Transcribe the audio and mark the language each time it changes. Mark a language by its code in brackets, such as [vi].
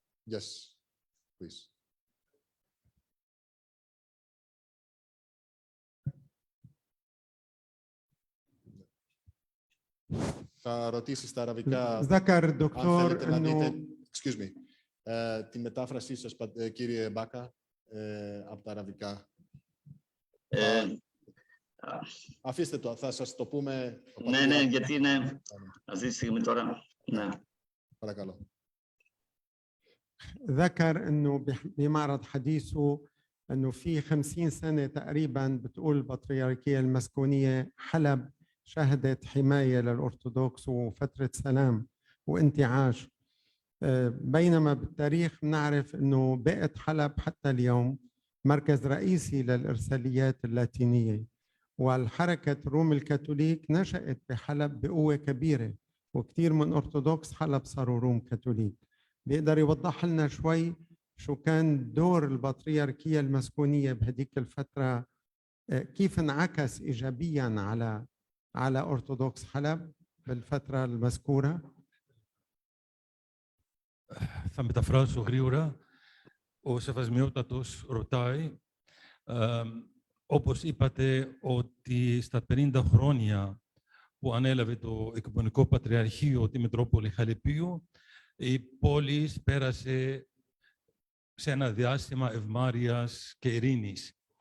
[en] Yes, please. [el] Θα ρωτήσει στα αραβικά. [ar] ذكر دكتور إنه [en] excuse me. [el] Την μετάφρασή σας, κύριε Μπάκα, από τα αραβικά. Αφήστε το, θα σας το πούμε. Ναι, γιατί είναι αυτή τη στιγμή τώρα. Ναι. Παρακαλώ. [ar] ذكر انه بمعرض حديثه انه في 50 سنه تقريبا بتقول البطريركيه المسكونيه حلب شهدت حمايه للأرثوذكس وفتره سلام وانتعاش، بينما بالتاريخ نعرف انه بقت حلب حتى اليوم مركز رئيسي للارساليات اللاتينيه، والحركه روم الكاثوليك نشأت بحلب بقوه كبيره، وكثير من أرثوذكس حلب صاروا روم كاثوليك. بيقدر يوضح لنا شوي شو كان دور البطريركية المسكونية بهديك الفترة، كيف انعكس إيجابياً على أرثوذكس حلب بالفترة المذكورة؟ [el] Θα μεταφράσω γρήγορα. Ο Σεβασμιότατος ρωτάει, όπως είπατε, ότι στα 50 χρόνια που ανέλαβε το Οικουμενικό Πατριαρχείο τη Μητρόπολη Χαλιππίου, η πόλη πέρασε σε ένα διάστημα ευμάρειας και ειρήνης.